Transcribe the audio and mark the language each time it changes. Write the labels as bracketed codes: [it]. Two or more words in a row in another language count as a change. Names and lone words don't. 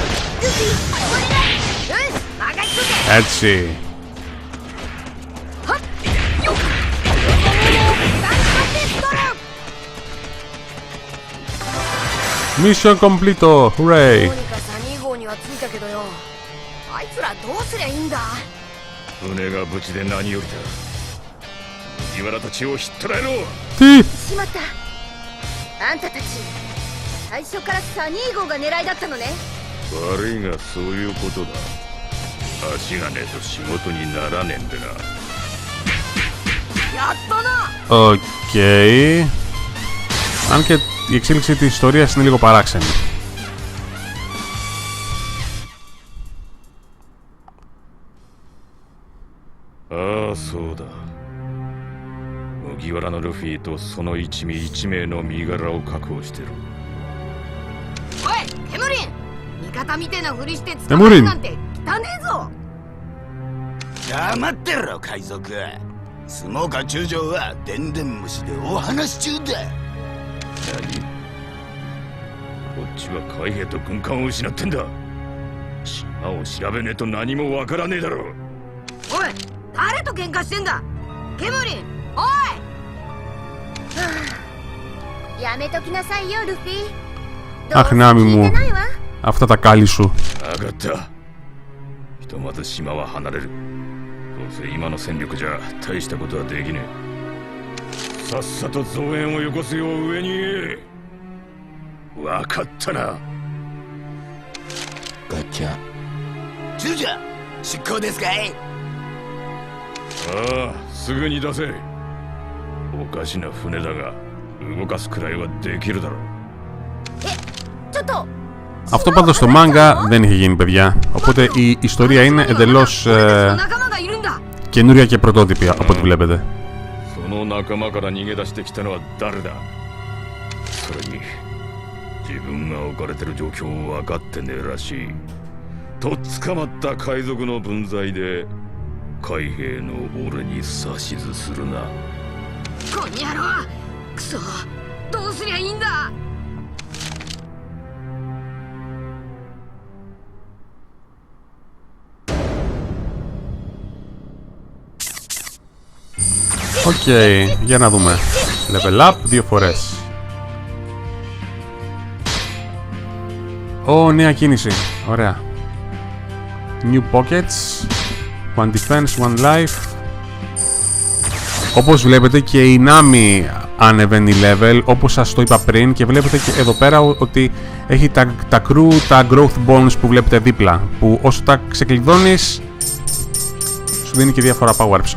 [el] Έτσι. [en] Mission completo. Hooray. [ja] 船が無事で何よりだ。麦わらたちをひっ捕らえろ。 [el] Τι? [ja] しまった。あんたたち最初からサニー号が狙いだったのね。悪いがそういうことだ。足がねえと仕事にならねえんでな。やったな。 [el] Οκ. Αν και η εξέλιξη της ιστορίας είναι λίγο παράξενη. Α, [ja] そうだ。麦わらのルフィとその一味一名の身柄を確保してる。おい、ケムリン。味方みてえなふりして捕まえるなんて汚ねえぞ。黙ってろ海賊。スモーカー中将はでんでん虫でお話し中だ。何？こっちは海兵と軍艦を失ってんだ。島を調べねえと何もわからねえだろ。おい、誰と喧嘩してんだ。ケムリン、おい。やめときなさいよルフィ。 [el] Αχ, Νάμι μου, αυτά τα κάλλη σου. [ja] 分かった。ひとまず島は離れる。どうせ今の戦力じゃ大したことはできねえ。さっさと増援をよこすよう上に言え。分かったな。ガッチャ中将出港ですかい。ああ、すぐに出せ。おかしな船だが動かすくらいはできるだろう。ちょっと [el] Αυτό πάντως στο manga δεν είχε γίνει, παιδιά. Οπότε η ιστορία είναι εντελώς καινούρια και πρωτότυπη, από ό,τι βλέπετε. [ja] その仲間から逃げ出してきたのは誰だ。それに自分が置かれてる状況を分かってねえらしい。とっ捕まった海賊の分際で海兵の俺に指図するな。こんにゃろ、クソ、どうすりゃいいんだ。 [el] Οκ, για να δούμε. [en] Level up [el] 2 φορές. Ω, νέα κίνηση. Ωραία. [en] New pockets. One defense, one life. [el] Όπως βλέπετε και η Nami ανεβαίνει level, όπως σας το είπα πριν, και βλέπετε και εδώ πέρα ότι έχει τα crew, τα [en] growth bones [el] που βλέπετε δίπλα, που όσο τα ξεκλειδώνεις σου δίνει και διάφορα power-ups.